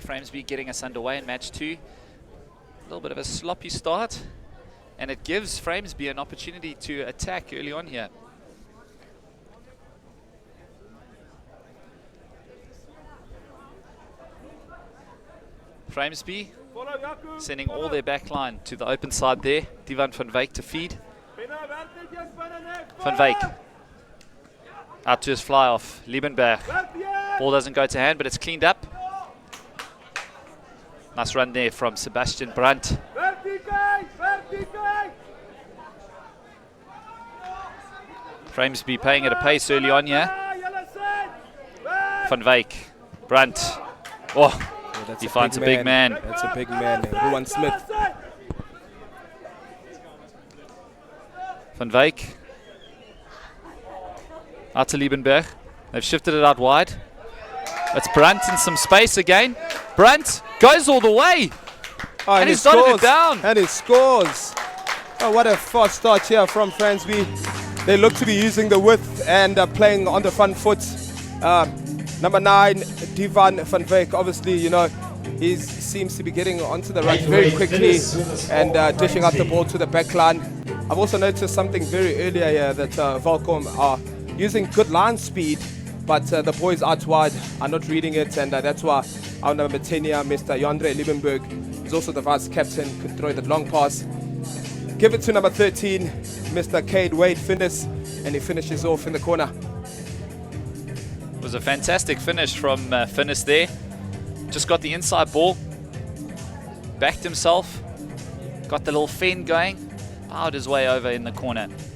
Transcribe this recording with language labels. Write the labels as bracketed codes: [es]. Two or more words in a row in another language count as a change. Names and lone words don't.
[en] Framesby getting us underway in match 2. A little bit of a sloppy start, and it gives Framesby an opportunity to attack early on here. Framesby sending all their back line to the open side there. Divan van Wyk to feed. Van Wyk out to his fly off. Liebenberg. Ball doesn't go to hand, but it's cleaned up. Nice run there from Sebastian Brandt. Framesby paying at a pace early on here. Van Wyk. Brandt. Oh, he finds a big man. That's a big man. Ruan Smith. Van Wyk. Out to Liebenberg. They've shifted it out wide. It's Brandt in some space again. Brandt goes all the way. Oh, and he's dotted it down. And he scores. Oh, what a fast start here from Framesby. They look to be using the width and playing on the front foot. Number 9, Divan van Wyk. Obviously, you know, he seems to be getting onto the right very quickly and dishing out the ball to the back line. I've also noticed something very earlier here that Welkom are using good line speed, but the boys out wide are not reading it, and that's why our number 10 here, Mr. Jandre Liebenberg, is also the vice captain, could throw that long pass. Give it to number 13, Mr. Cade Wade Finnis, and he finishes off in the corner. It was a fantastic finish from Finnis there. Just got the inside ball, backed himself, got the little fend going, powered his way over in the corner.